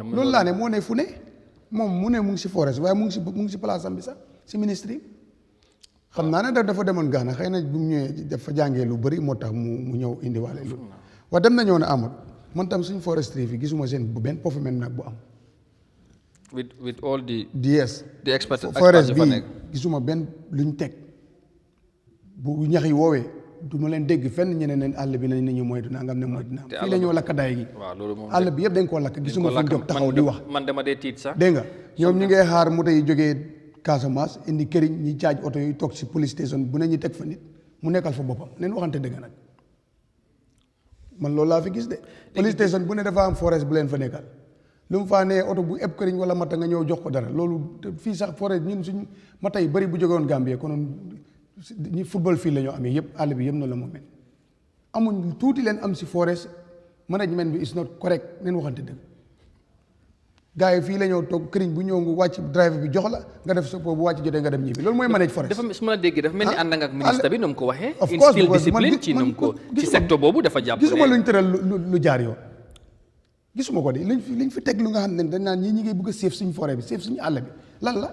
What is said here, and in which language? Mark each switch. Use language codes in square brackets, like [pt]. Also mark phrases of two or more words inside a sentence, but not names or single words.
[wo] loolu laa ne moo ne fu ne moom mu ne mu ngi si forest waaye mu ngi si place am bi sax si ministre yi xam naa ne dafa demoon Ghana xëy na bu mu ñëwee dafa jàngee lu bëri moo tax mu ñëw indiwaale loolu waaye dem na ñëw ne amul man tam suñu forestry fi gisuma seen bu benn performance nag bu am [en] with all the expert [wo] forest bi gisuma benn luñ teg bu ñax yi woowee du ma leen dégg fenn ñeneen ne àll bi nañ ñu moytu nangam ne moytu naam fii la ñoo lakk daay gi àll bi yëpp dañ koo lakk gisuma fu ñu jóg taxaw di wax man dama dee tiit sax dégg nga ñoom ñu ngay xaar moto yi jógee Casamance indi këriñ ñi caaj oto yi toog si [en] police station [wo] bu ne ñu teg fa nit mu nekkal fa boppam neen waxante dëgg nag man loolu laa fi gis de [en] police station [wo] bu ne dafa am forest bu leen fa nekkal lu mu faa nee oto bu eb këriñ wala mata nga ñëw jox ko dara loolu fii sax forest ñun suñ mata yi bëri bu jógewoon Gambie konoon ñi football fii la ñoo amee yëpp àll bi yëpp noonu la moo mel amuñ tuuti leen am si [en] forest management [wo] bi [en] is not correct [wo] neen waxante dëgg gars yi fii la ñëw toog këriñ bu ñëw nga wàcc driver bi jox la nga def sa bu wàcc jotee nga dem ñibbi loolu mooy [en] manage forest [wo] dafa su ma la déggee dafa mel ni ànd nga ak ministre bi nu mu ko waxee [en] instill discipline [wo] ci nu mu ko ci secteur boobu dafa jàpp gisuma luñ tëral lu jaar yoon gisuma ko de liñ fi teg lu nga xam ne dañ naan ñi ngi bëgg a séef suñu forêt bi séef suñu àll bi lan la.